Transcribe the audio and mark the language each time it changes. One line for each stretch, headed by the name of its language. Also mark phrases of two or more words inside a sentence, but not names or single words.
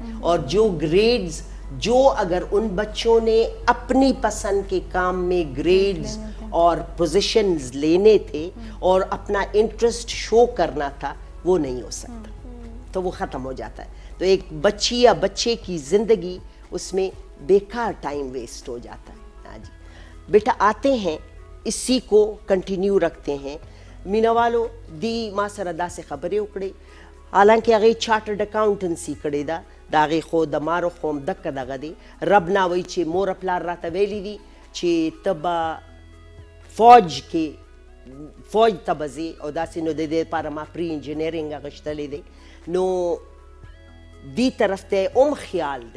Urdu: اور جو گریڈز, جو اگر ان بچوں نے اپنی پسند کے کام میں گریڈز اور پوزیشنز لینے تھے اور اپنا
English: interest show
Urdu: کرنا تھا, وہ نہیں ہو سکتا, تو وہ ختم ہو جاتا ہے. تو ایک بچی یا بچے کی زندگی اس میں بیکار
English: time waste
Urdu: ہو جاتا ہے. ہاں جی بیٹا, آتے ہیں اسی کو کنٹینیو رکھتے ہیں.
Pashto: مینا والو دی ما سره داسې خبرې وکړې, حالانکه هغې
English: chartered accountancy
Pashto: کړې ده, د هغې خو د مارو خو هم دکه دغه دی. رب نه وایي چې مور پلار راته ویلي دي چې ته به فوج کې فوج ته به ځې او داسې, نو د دې لپاره ما
English: pre engineering
Pashto: اخیستلی دی, نو دې طرف ته هم خیال دی.